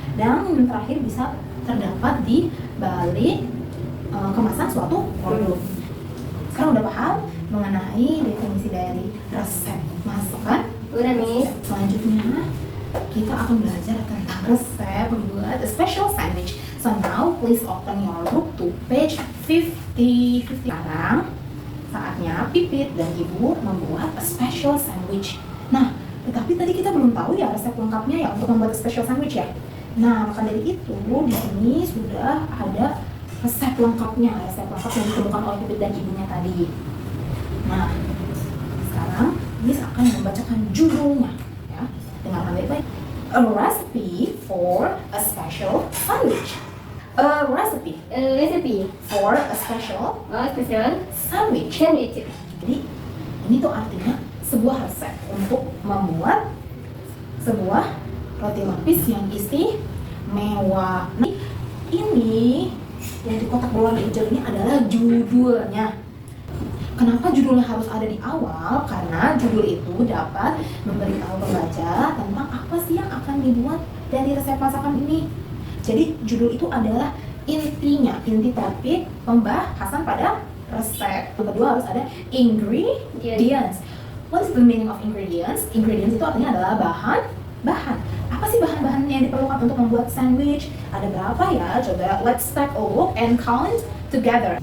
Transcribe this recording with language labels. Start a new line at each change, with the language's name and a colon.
Indonesian: Dan yang terakhir bisa terdapat di balik kemasan suatu produk. Sekarang udah paham mengenai definisi dari resep masakan? Udah, Miss. Selanjutnya kita akan belajar tentang resep membuat a special sandwich.
English: So now please open your book to page 50.
Indonesian: Sekarang saatnya Pipit dan Ibu membuat a special sandwich. Nah, tetapi tadi kita belum tahu ya resep lengkapnya ya untuk membuat a special sandwich ya. Nah, maka dari itu di sini sudah ada resep lengkapnya yang ditemukan oleh Pipit dan ibunya tadi. Nah, sekarang Miss akan membacakan judulnya ya. Dengarkan baik-baik.
English: A recipe for a special sandwich. A recipe for a special sandwich.
Indonesian: Jadi ini tuh artinya sebuah resep untuk membuat sebuah roti lapis yang istimewa. Ini yang di kotak berwarna hijau ini adalah judulnya. Kenapa judulnya harus ada di awal? Karena judul itu dapat memberitahu pembaca tentang apa sih yang akan dibuat dari resep masakan ini. Jadi judul itu adalah intinya, inti topik pembahasan pada resep. Yang kedua harus ada ingredients.
English: What is the meaning of ingredients?
Indonesian: Ingredients itu artinya adalah bahan. Apa sih bahan-bahan yang diperlukan untuk membuat sandwich? Ada berapa ya?
English: Coba let's take a look and count together.